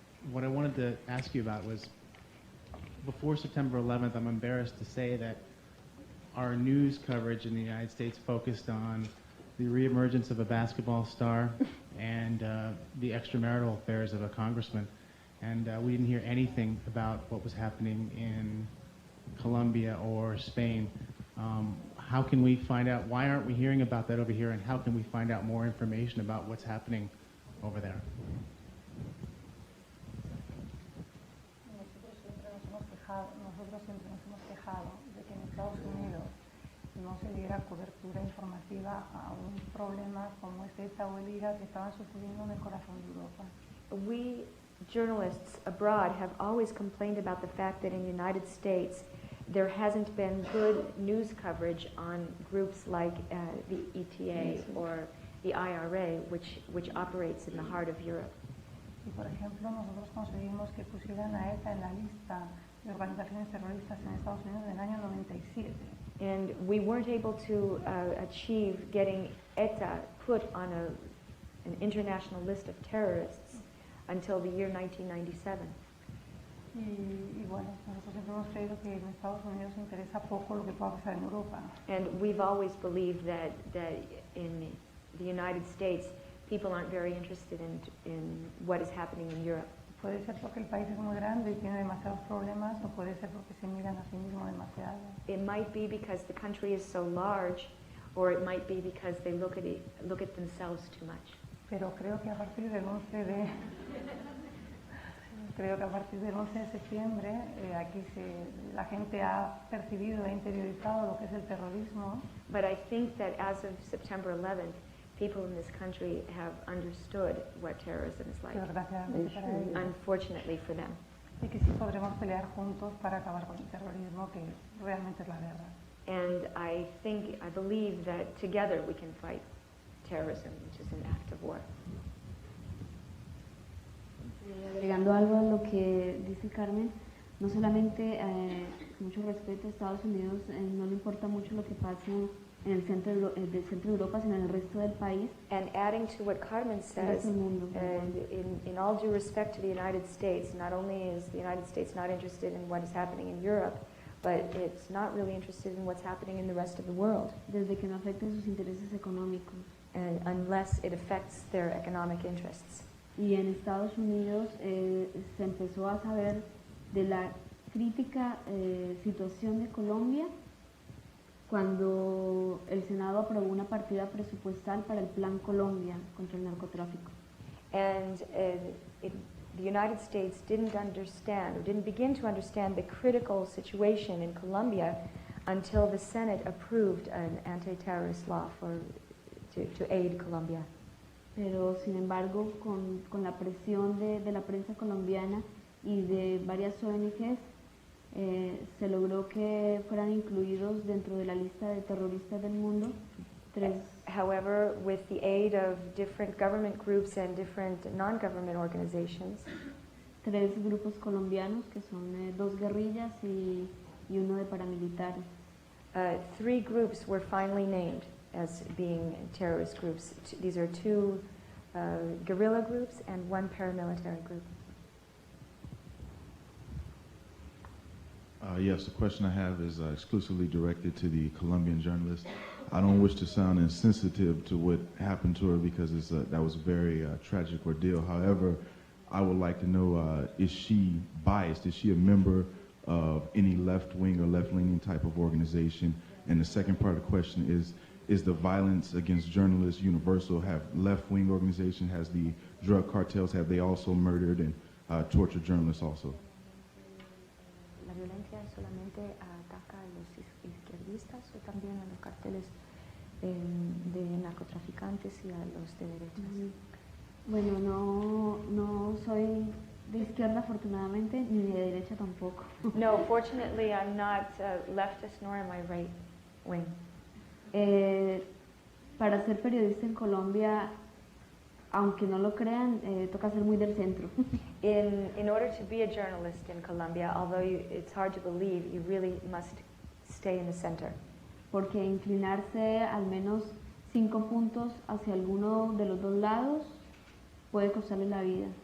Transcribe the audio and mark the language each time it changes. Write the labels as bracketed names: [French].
[English] What I wanted to ask you about was, before September 11th, I'm embarrassed to say that our news coverage in the United States focused on the reemergence of a basketball star and the extramarital affairs of a congressman. And we didn't hear anything about what was happening in Colombia or Spain. How can we find out, why aren't we hearing about that over here, and how can we find out more information about what's happening over there? [Spanish] Nosotros siempre nos hemos quejado de que en Estados Unidos no se diera cobertura informativa a un problema como es ETA o el IRA que estaban sucediendo en el corazón de Europa. [English] We journalists abroad have always complained about the fact that in the United States there hasn't been good news coverage on groups like the ETA or the IRA, which operates in the heart of Europe. [Spanish] Y por ejemplo, nosotros conseguimos que pusieran a ETA en la lista de organizaciones terroristas en Estados Unidos en el año 97. [English] And we weren't able to achieve getting ETA put on an international list of terrorists until the year 1997. [Spanish] Y bueno, nosotros siempre hemos creído que en Estados Unidos interesa poco lo que pueda pasar en Europa. [English] And we've always believed that in the United States, people aren't very interested in what is happening in Europe. [Spanish] Puede ser porque el país es muy grande y tiene demasiados problemas, o puede ser porque se miran a sí mismo demasiado. [English] It might be because the country is so large, or it might be because they look at themselves too much. [Spanish] Pero creo que a partir del 11 de septiembre aquí la gente ha percibido e interiorizado lo que es el terrorismo. [English] But I think that as of September 11th, people in this country have understood what terrorism is like, [Spanish] Desgraciadamente para ellos. [English] unfortunately for them. [Spanish] Y que sí podremos pelear juntos para acabar con el terrorismo, que realmente es la guerra. [English] And I believe that together we can fight terrorism, which is an act of war. [Spanish] Agregando algo a lo que dice Carmen, no solamente mucho respeto, Estados Unidos no le importa mucho lo que pasa en el del centro de Europa, sino en el resto del país. [English] And adding to what Carmen says, [Spanish] resto del mundo. [English] in all due respect to the United States, not only is the United States not interested in what is happening in Europe, but it's not really interested in what's happening in the rest of the world, [Spanish] Desde que no afecte sus intereses económicos. [English] and unless it affects their economic interests. [Spanish] Y en Estados Unidos se empezó a saber de la crítica situación de Colombia cuando el Senado aprobó una partida presupuestal para el Plan Colombia contra el narcotráfico. [English] And the United States didn't understand, or didn't begin to understand, the critical situation in Colombia until the Senate approved an anti-terrorist law to aid Colombia. [Spanish] Pero sin embargo, con la presión de la prensa colombiana y de varias ONGs, se logró que fueran incluidos dentro de la lista de terroristas del mundo [English] However, with the aid of different government groups and different non-government organizations, [Spanish] 3 grupos colombianos, que son 2 guerrillas y uno de paramilitares. [English] 3 groups were finally named as being terrorist groups. These are 2 guerrilla groups and 1 paramilitary group. Yes, the question I have is exclusively directed to the Colombian journalist. I don't wish to sound insensitive to what happened to her because that was a very tragic ordeal. However, I would like to know, is she biased? Is she a member of any left-wing or left-leaning type of organization? And the second part of the question is the violence against journalists universal? Have left-wing organizations, has the drug cartels, have they also murdered and tortured journalists also? [Spanish] ¿La violencia solamente ataca a los izquierdistas o también a los carteles de narcotraficantes y a los de derechas? Bueno, no soy de izquierda afortunadamente, ni de derecha tampoco. [English] No, fortunately I'm not leftist nor am I right wing. [Spanish] Para ser periodista en Colombia, aunque no lo crean, toca ser muy del centro. [English] In order to be a journalist in Colombia, although it's hard to believe, you really must stay in the center. [Spanish] Porque inclinarse al menos 5 puntos hacia alguno de los 2 lados puede costarle la vida.